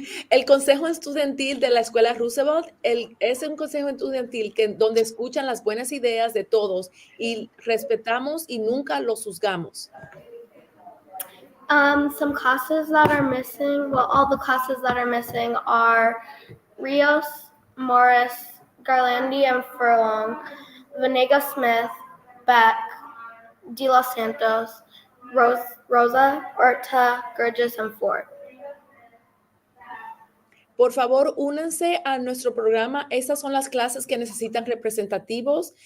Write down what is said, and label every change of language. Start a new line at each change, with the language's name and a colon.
Spanish: El consejo estudiantil de la escuela Roosevelt es un consejo estudiantil donde escuchan las buenas ideas de todos y respetamos y nunca los juzgamos.
English: Some classes that are missing, all the classes that are missing are Rios, Morris, Garlandi, and Furlong, Venegas Smith, Beck, De Los Santos, Rosa, Orta, Gurgis, and Ford.
Spanish: Por favor, únanse a nuestro programa. Estas son las clases que necesitan representativos.